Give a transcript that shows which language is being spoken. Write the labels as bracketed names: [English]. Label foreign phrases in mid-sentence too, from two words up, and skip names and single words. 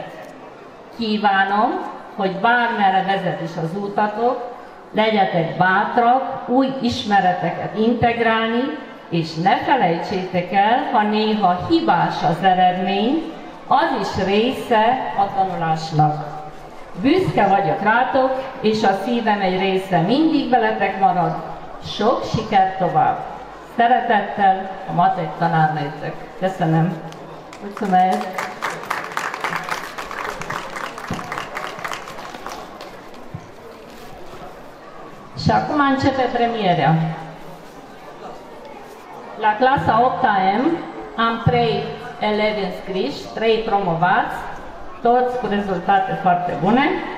[Hungarian] Kívánom, hogy bármerre vezet is az útatok, legyetek bátrak, új ismereteket integrálni, és ne felejtsétek el, ha néha hibás az eredmény, az is része a tanulásnak. Büszke vagyok rátok, és a szívem egy része mindig veletek marad. Sok sikert tovább! Szeretettel a matek tanárnőtök. Köszönöm. [Romanian] Mulțumesc. Și acum începe premierea. La clasa 8-am am 3 elevi înscriși, 3 promovați, toți cu rezultate foarte bune.